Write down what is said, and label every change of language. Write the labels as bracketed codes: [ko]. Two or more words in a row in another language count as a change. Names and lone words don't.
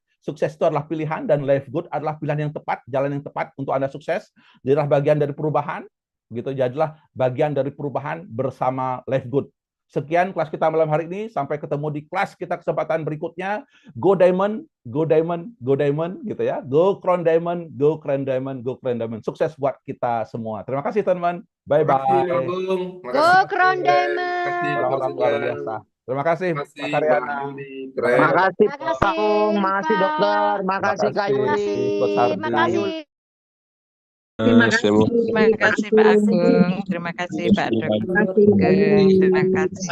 [id] Sukses itu adalah pilihan, dan Live Good adalah pilihan yang tepat, jalan yang tepat untuk Anda sukses. Jadilah bagian dari perubahan, gitu. Jadilah bagian dari perubahan bersama Live Good. Sekian kelas kita malam hari ini. Sampai ketemu di kelas kita kesempatan berikutnya. [en] Go Diamond, go Diamond, go Diamond, [id] gitu ya. [en] Go Crown Diamond, go Crown Diamond, go Crown Diamond. [id] Sukses buat kita semua. Terima kasih teman-teman. [en] Bye bye. Go Crown Diamond. [id] Orang-orang luar biasa. Terima kasih, Pak Karyana. Makasih Pak Makasih, Agung, makasih Pak. dokter, makasih Kak Yuli. Coach Hardi. Makasih. Terima kasih. Terima kasih Pak Agung, terima kasih Pak Dokter, terima kasih